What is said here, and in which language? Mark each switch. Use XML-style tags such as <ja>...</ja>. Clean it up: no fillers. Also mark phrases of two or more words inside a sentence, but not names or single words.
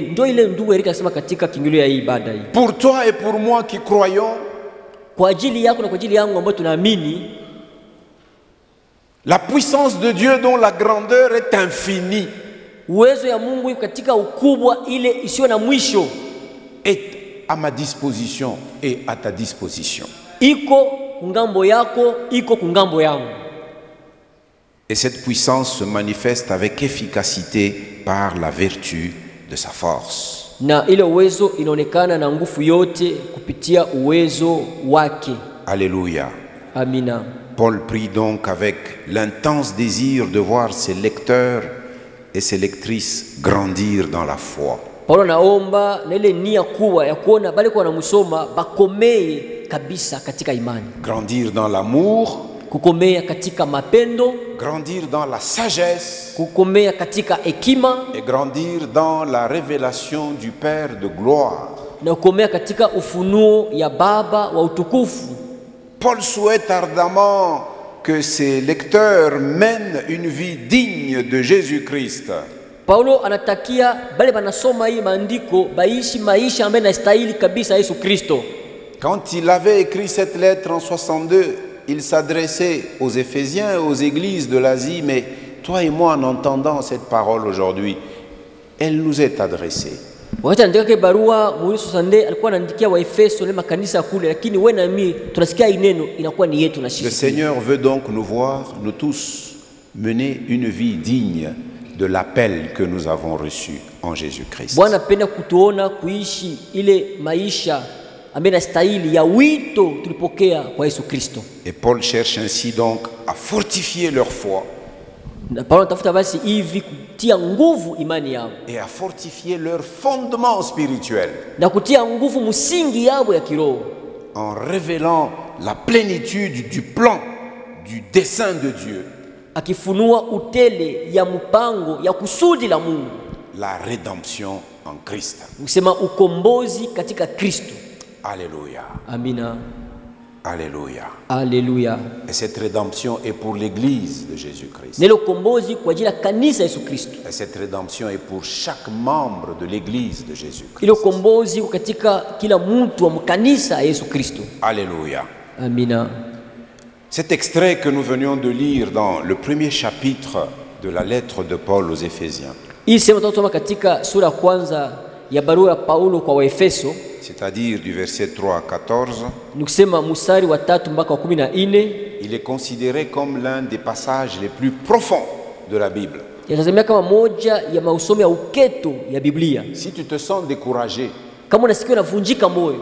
<sw>Ndio ile ndugu Erika anasema katika kiingilio ya hii ibada hii.</sw> <fr>Pour toi et pour moi qui croyons,</fr> <sw>kwa ajili yako na kwa ajili yangu ambao tunaamini,</sw> <fr>la puissance de Dieu dont la grandeur est infinie,</fr> <sw>uwezo ya Mungu katika ukubwa ile isiyo na mwisho,</sw> <fr>est à ma disposition et à ta disposition.</fr> <sw>Iko kungambo yako, iko kungambo yangu.</sw> <fr>Et cette puissance se manifeste avec efficacité par la vertu de sa force.</fr> <sw>Na ile uwezo inaonekana na nguvu yote kupitia uwezo wake.</sw> <fr>Alléluia.</fr> <sw>Amina.</sw> <fr>Paul prie donc avec l'intense désir de voir ses lecteurs et ses lectrices grandir dans la foi.</fr> <sw>Paulo naomba na ile nia kubwa ya kuona bali kwa wanamsoma bakomee kabisa katika imani.</sw> <fr>Grandir dans l'amour,</fr> <sw>kukomea katika mapendo,</sw> <fr>grandir dans la sagesse,</fr> <sw>kukomea katika hekima,</sw> <fr>et grandir dans la révélation du Père de gloire.</fr> <sw>Na kukomea katika ufunuo ya Baba wa utukufu.</sw> <fr>Paul souhaite ardemment que ses lecteurs mènent une vie digne de Jésus-Christ.</fr> <sw>Paulo anatakia bale banasoma hii maandiko baishi maisha ambayo yanastahili kabisa Yesu Kristo.</sw> <fr>Quand il avait écrit cette lettre en 62, il s'adressait aux Éphésiens et aux églises de l'Asie, mais toi et moi, en entendant cette parole aujourd'hui, elle nous est adressée.</fr> <sw>Wakati anaandika barua Muiso Sande alikuwa anaandikia Waefeso na makanisa kule, lakini wewe na mimi tunasikia hii neno inakuwa ni yetu na sisi.</sw> <fr>Le Seigneur veut donc nous voir, nous tous, mener une vie digne de l'appel que nous avons reçu en Jésus-Christ.</fr> <sw>Bwana anapenda kutuona kuishi ile maisha ambayo inastahili ya wito tulipokea kwa Yesu Kristo.</sw> <fr>Et Paul cherche ainsi donc à fortifier leur foi.</fr> <sw>Na Paulo anatafuta basi hivi kutia nguvu imani yao.</sw> <fr>Et à fortifier leur fondement spirituel.</fr> <sw>Na kutia nguvu msingi yao ya kiroho.</sw> <fr>En révélant la plénitude du plan, du dessein de Dieu.</fr> <sw>Akifunua utele ya mpango ya kusudi la Mungu.</sw> <fr>La rédemption en Christ.</fr> <sw>Usema ukombozi katika Kristo.</sw> <fr>Alléluia.</fr> <sw>Amina.</sw> <fr>Alléluia. Alléluia. Et cette rédemption est pour l'église de Jésus-Christ.</fr> <sw>Nelo kombozi kwa ajili ya kanisa Yesu Kristo.</sw> <fr>Et cette rédemption est pour chaque membre de l'église de Jésus-Christ.</fr> <sw>Ile kombozi katika kila mtu wa kanisa Yesu Kristo.</sw> <fr>Alléluia.</fr> <sw>Amina.</sw> <fr>Cet extrait que nous venions de lire dans le premier chapitre de la lettre de Paul aux Éphésiens,</fr> <sw>hii sema tunasoma katika sura kwanza ya barua ya Paulo kwa Waefeso,</sw> <fr>c'est-à-dire du verset 3 à 14,</fr> <sw>nikusema mstari wa 3 mpaka wa 14,</sw> <fr>il est considéré comme l'un des passages les plus profonds de la Bible.</fr> <sw>Yatazamia kama moja ya mausomo ya uketo ya Biblia.</sw> <fr>Si tu te sens découragé,</fr> <sw>kama unasikia unavunjika moyo,</sw>